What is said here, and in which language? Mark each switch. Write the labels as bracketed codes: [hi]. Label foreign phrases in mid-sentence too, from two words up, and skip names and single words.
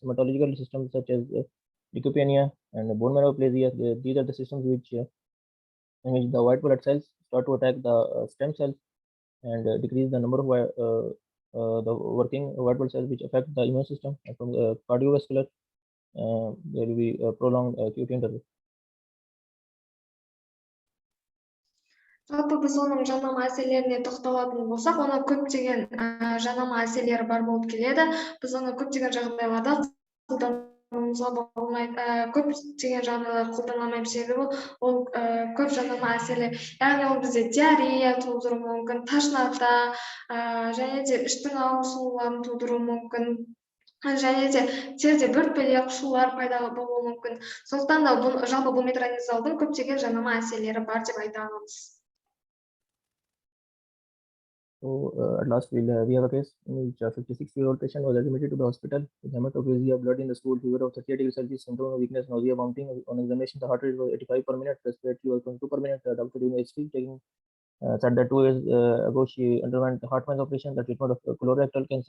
[en] Hematological systems such as leukopenia and bone marrow aplasia. These are the systems which in which the white blood cells start to attack the stem cells and decrease the number of the working white blood cells, which affect the immune system. And from the cardiovascular, there will be a prolonged QT interval. [kk] Жалпы біз оның жанама әсерлеріне тоқталатын болсақ, оны көптеген жанама әсерлері бар болып келеді. Біз оны көптеген жағдайларда қолдануымызға болмайды, көптеген жағдайларда қолданылмаймыз, себебі ол көп жанама әсерлер. Яғни ол бізде диарея тудыруы мүмкін, тошнота, және де іштің ауырсынуларын тудыруы мүмкін. Және де терде бөртпелер, қышулар пайда болуы мүмкін. Сондықтан да жалпы бұл метронидазолдың көптеген жанама әсерлері бар деп айта аламыз. [en] So at last we have a case in which a 56-year-old patient was admitted to the hospital with hematocracia, blood in the stool, fever of 38 degrees Celsius, symptom of weakness, nausea, vomiting. On examination, the heart rate was 85 per minute, respiratory was 22 per minute. Doctor doing HT, taking said that 2 years ago she underwent heart valve operation, the treatment of colorectal cancer.